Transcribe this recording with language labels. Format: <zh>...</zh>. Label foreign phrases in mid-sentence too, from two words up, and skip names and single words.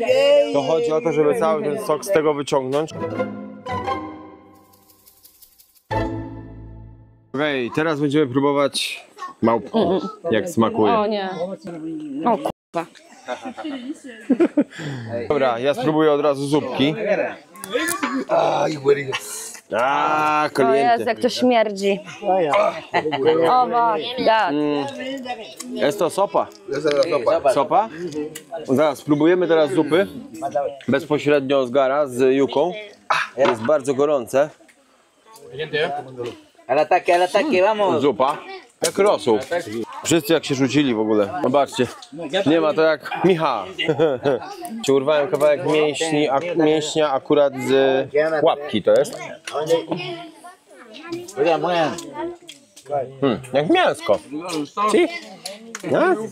<pl>To chodzi o to, żeby cały ten sok z tego wyciągnąć. Okej, teraz będziemy próbować małpki, jak smakuje. O nie. O kurwa. Dobra, ja spróbuję od razu zupki.</pl> <es>Ay, güey. A,</es> <pl>O Jezu,</pl> <es>kaliente.</es> <pl>jak to śmierdzi.</pl> <en>O my god.</en> <pl>Jest to sopa.</pl> <es>Esa es la sopa. Sopa?</es> <pl>Zaraz, spróbujemy teraz zupy. Bezpośrednio z gara, z juką. Jest bardzo gorące.</pl> <es>Al ataque, vamos.</es> <pl>Zupa. Jak rosół. Wszyscy jak się rzucili w ogóle. Zobaczcie. Nie ma to jak Michał. Ci urwałem kawałek mięśnia akurat z łapki to jest. Jak mięsko. Si? No?</pl>